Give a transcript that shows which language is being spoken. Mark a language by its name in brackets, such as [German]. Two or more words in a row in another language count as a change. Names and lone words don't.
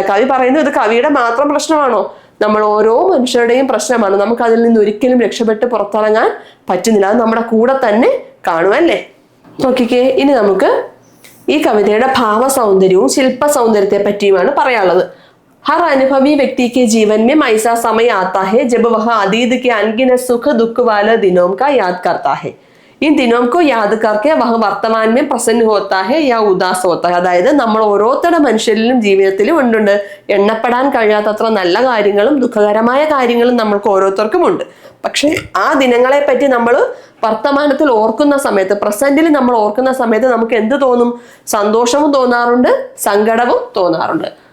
[Malayalam] കവി പറയുന്നത് ഇത് കവിയുടെ മാത്രം പ്രശ്നമാണോ? നമ്മൾ ഓരോ മനുഷ്യരുടെയും പ്രശ്നമാണ്. നമുക്ക് അതിൽ നിന്ന് ഒരിക്കലും രക്ഷപ്പെട്ട് പുറത്തിറങ്ങാൻ പറ്റുന്നില്ല. അത് നമ്മുടെ കൂടെ തന്നെ കാണുമല്ലേ? നോക്കിക്കേ, ഇനി നമുക്ക് ഈ കവിതയുടെ ഭാവ സൗന്ദര്യവും ശില്പ സൗന്ദര്യത്തെ പറ്റിയുമാണ് പറയാനുള്ളത്. [Hindi] हर अनुभवी व्यक्ति के जीवन में ऐसा समय आता है जब वह अतीत के अनगिनत सुख दुख वाले दिनों का याद करता है. इन दिनों को याद करके वह वर्तमान में प्रसन्न होता है या उदास होता है. [Malayalam] അതായത് നമ്മൾ ഓരോരുത്തരുടെ മനുഷ്യരിലും ജീവിതത്തിലും ഉണ്ട് എണ്ണപ്പെടാൻ കഴിയാത്തത്ര നല്ല കാര്യങ്ങളും ദുഃഖകരമായ കാര്യങ്ങളും നമ്മൾക്ക് ഓരോരുത്തർക്കും ഉണ്ട്. പക്ഷെ ആ ദിനങ്ങളെ പറ്റി നമ്മൾ വർത്തമാനത്തിൽ ഓർക്കുന്ന സമയത്ത്, പ്രസന്റിൽ നമ്മൾ ഓർക്കുന്ന സമയത്ത് നമുക്ക് എന്ത് തോന്നും? സന്തോഷവും തോന്നാറുണ്ട്, സങ്കടവും തോന്നാറുണ്ട്.